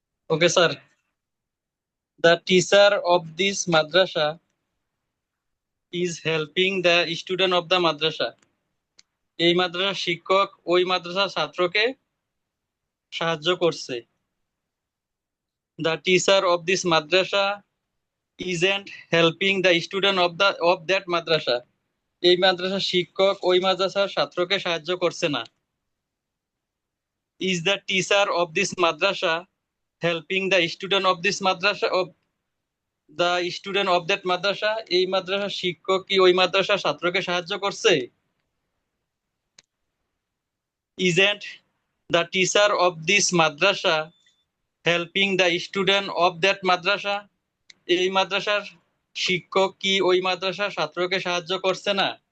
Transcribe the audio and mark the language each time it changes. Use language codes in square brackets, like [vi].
[en] Okay sir, the teacher of this madrasa is helping the student of the madrasa. [bn] এই মাদ্রাসার শিক্ষক ওই মাদ্রাসার ছাত্রকে সাহায্য করছে। [en] the teacher of this madrasa isn't helping the student of that madrasa. [bn] এই মাদ্রাসার শিক্ষক ওই মাদ্রাসার ছাত্রকে সাহায্য করছে না। [en] Is the teacher of this madrasa helping the student of this madrasa of the student of that madrasa? [bn] এই মাদ্রাসার শিক্ষক কি ওই মাদ্রাসার ছাত্রকে সাহায্য করছে? [en] Isn't the teacher of this madrasa helping the student of that madrasa? [bn] এই মাদ্রাসার শিক্ষক কি ওই মাদ্রাসার ছাত্রকে সাহায্য করছে না?